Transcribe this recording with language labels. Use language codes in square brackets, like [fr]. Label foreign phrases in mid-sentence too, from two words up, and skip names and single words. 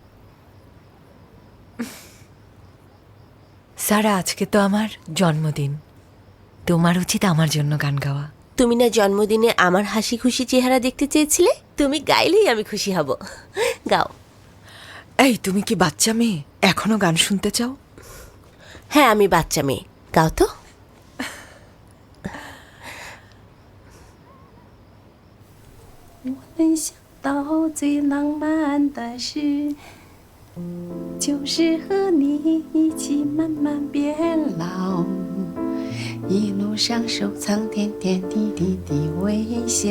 [bn] সারা, আজকে তো আমার জন্মদিন, তোমার উচিত আমার জন্য গান গাওয়া। তুমি না জন্মদিনে আমার হাসি খুশি চেহারা দেখতে চেয়েছিলে? তুমি গাইলেই আমি খুশি হব। গাও। এই, তুমি কি বাচ্চা মেয়ে, এখনো গান শুনতে চাও? হ্যাঁ, আমি বাচ্চা মেয়ে। গাও তো। [zh] 我能想到最浪漫的事，就是和你一起慢慢变老，一路上收藏点点滴滴的微笑。